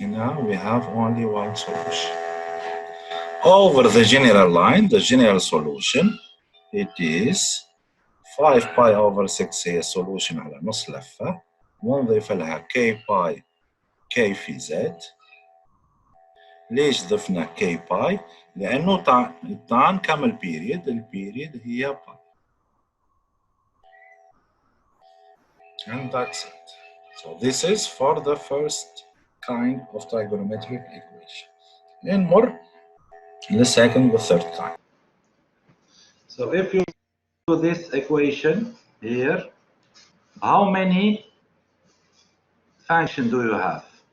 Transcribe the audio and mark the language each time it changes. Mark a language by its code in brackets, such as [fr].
[en] Now we have only one solution. Over the general line, the general solution, it is 5 pi over 6 [ar] هي solution على نص لفة، ونضيف لها k pi k في z. ليش ضفنا k pi؟ لأنه طعن كم البيريد؟ البيريد هي pi. [en] And that's it. So this is for the first kind of trigonometric equation. And more in the second or third kind. So if you do this equation here, how many functions do you have?